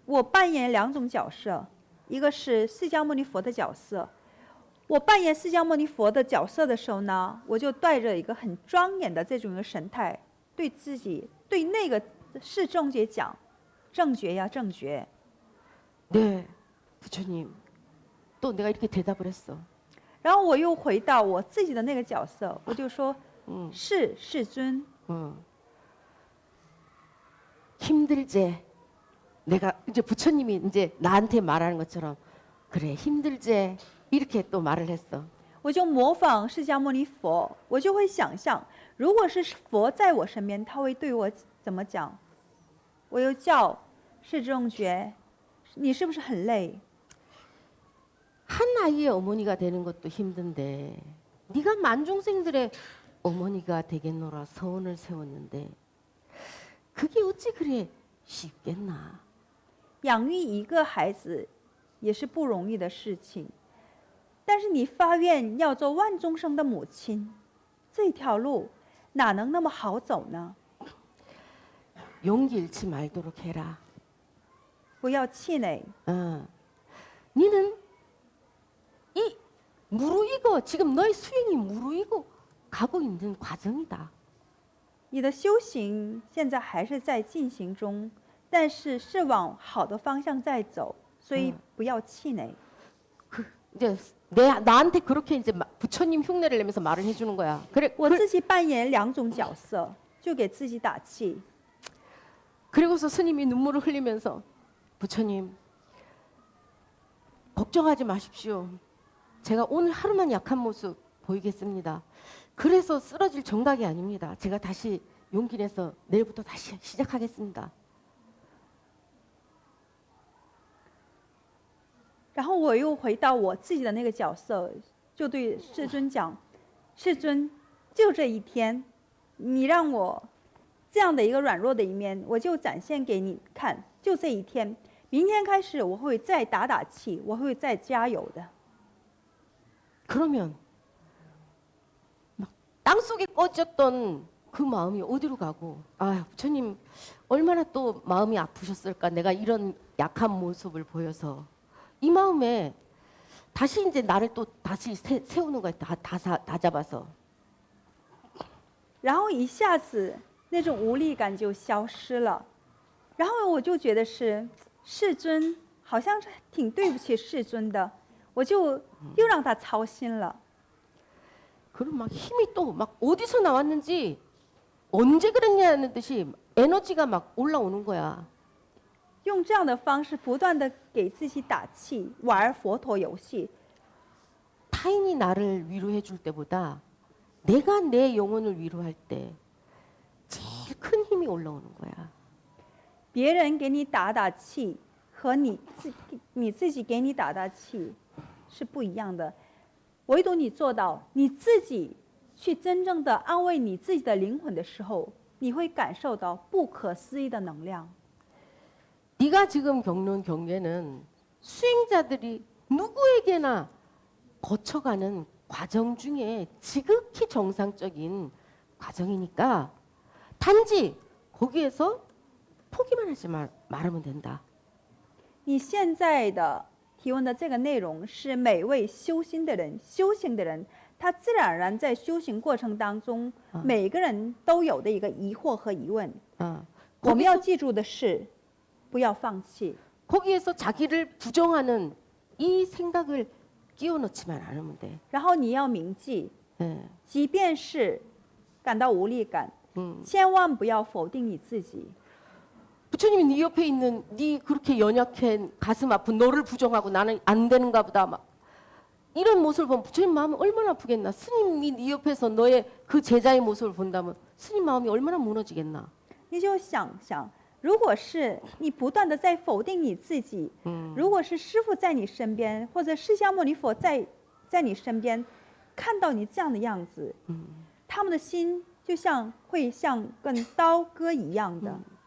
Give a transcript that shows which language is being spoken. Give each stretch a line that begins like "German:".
Chinese: 我扮演两种角色，一个是释迦牟尼佛的角色。我扮演释迦牟尼佛的角色的时候呢，我就带着一个很庄严的这种一个神态，对自己对那个释正觉讲：“正觉呀，正觉。”
Korean: 네, 부처님. 또 내가 이렇게 대답을 했어.
Chinese: 然后我又回到我自己的那个角色，我就说：“是世尊。”
Korean: 힘들제. 내가 이제 부처님이 이제 나한테 말하는 것처럼 그래 힘들제 이렇게 또 말을 했어.
Chinese: 我就模仿释迦牟尼佛，我就会想象，如果是佛在我身边，他会对我怎么讲？我又叫释正觉，你是不是很累？
Korean: 한 아이의 어머니가 되는 것도 힘든데 네가 만중생들의 어머니가 되겠노라 서원을 세웠는데 그게 어찌 그래 쉽겠나?
Chinese: 养育一个孩子也是不容易的事情，但是你发愿要做万众生的母亲，这条路哪能那么好走呢？
Korean: 용기 잃지 말도록 해라.
Chinese: 不要气馁，
Korean: 너는 이 무르익어 지금 너의 수행이 무르익어 가고 있는 과정이다.
Chinese: 你的修行现在还是在进行中，但是是往好的方向在走，所以不要气馁。
Korean: 이제 나한테 그렇게 이제 부처님 흉내를 내면서 말을 해주는 거야. 그래,
Chinese: 我自己扮演两种角色，就给自己打气。
Korean: 그리고서 스님이 눈물을 흘리면서 부처님 걱정하지 마십시오. 제가 오늘 하루만 약한 모습 보이겠습니다. 그래서 쓰러질 정각이 아닙니다. 제가 다시 용기 내서 내일부터 다시 시작하겠습니다.
Chinese: 然后我又回到我自己的那个角色，就对世尊讲：“世尊，就这一天，你让我这样的一个软弱的一面，我就展现给你看。就这一天，明天开始我会再打气，我会再加油的。”
Korean: 그러면 막 땅속에 꽂혔던 그 마음이 어디로 가고 아 부처님 얼마나 또 마음이 아프셨을까 내가 이런 약한 모습을 보여서 이 마음에 다시 이제 나를 또 다시 세우는 거야 다 잡아서
Chinese: 然后一下子那种无力感就消失了，然后我就觉得是世尊好像是挺对不起世尊的，我就又让他操心了。
Korean: 그럼 막 힘이 또 막 어디서 나왔는지 언제 그랬냐는 듯이 에너지가 막 올라오는 거야.
Chinese: 用这样的方式不断的给自己打气，玩佛陀游戏。
Korean: 타인이 나를 위로해 줄 때보다 내가 내 영혼을 위로할 때 제일 큰 힘이 올라오는 거야.
Chinese: 别人给你打打气和你自己给你打打气是不一样的，唯独你做到你自己去真正的安慰你自己的灵魂的时候，你会感受到不可思议的能量。
Korean: 네가 지금 겪는 경계는 수행자들이 누구에게나 거쳐가는 과정 중에 지극히 정상적인 과정이니까 단지 거기에서 포기만 하지 말으면 된다.
Chinese: 你现在的提问的这个内容是每位修心的人、修行的人，他自然而然在修行过程当中，每个人都有的一个疑惑和疑问。我们要记住的是，不要放弃。
Korean: 거기에서 자기를 부정하는 이 생각을 끼워 넣지만 않으면 돼.
Chinese: 然后你要铭记，
Korean: 예.
Chinese: 即便是感到无力感， 음. 千万不要否定你自己。
Korean: 부처님이 네 옆에 있는 네 그렇게 연약한 가슴 아픈 너를 부정하고 나는 안 되는가 보다 막 이런 모습을 보면 부처님 마음이 얼마나 아프겠나. 스님이 네 옆에서 너의 그 제자의 모습을 본다면 스님 마음이 얼마나 무너지겠나.
Chinese: 你就想想，如果是你不断的在否定你自己，如果是师父在你身边，或者释迦牟尼佛在你身边，看到你这样的样子，他们的心就会像跟刀割一样的。